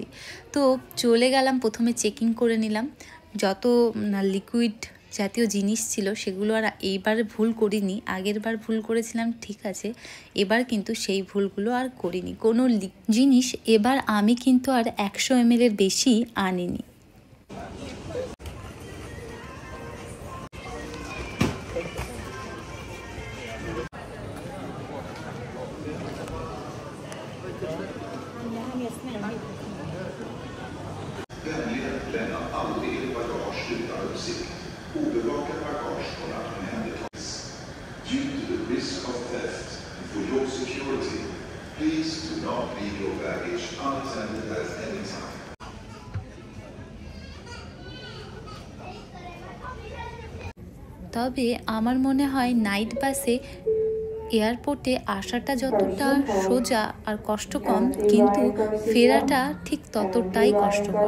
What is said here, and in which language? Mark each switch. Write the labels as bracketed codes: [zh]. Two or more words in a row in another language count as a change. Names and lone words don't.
[bn] তো চলে গেলাম, প্রথমে চেকিং করে নিলাম। যত লিকুইড জাতীয় জিনিস ছিল সেগুলো আর এইবার ভুল করিনি। আগের বার ভুল করেছিলাম ঠিক আছে, এবার কিন্তু সেই ভুলগুলো আর করিনি। কোনো জিনিস এবার আমি কিন্তু আর 100 ml এর বেশি আনিনি। [sv] Vänligen lämna aldrig ert bagage utan uppsikt. Obevakad bagage kommer att omhändertas. [en] Due to the risk of theft and for your security, please do not leave your baggage unattended at any time. [bn] তবে আমার মনে হয় নাইট বাসে এয়ারপোর্টে আসাটা যতটা সোজা আর কষ্ট কম, কিন্তু ফেরাটা ঠিক ততটাই কষ্টকর।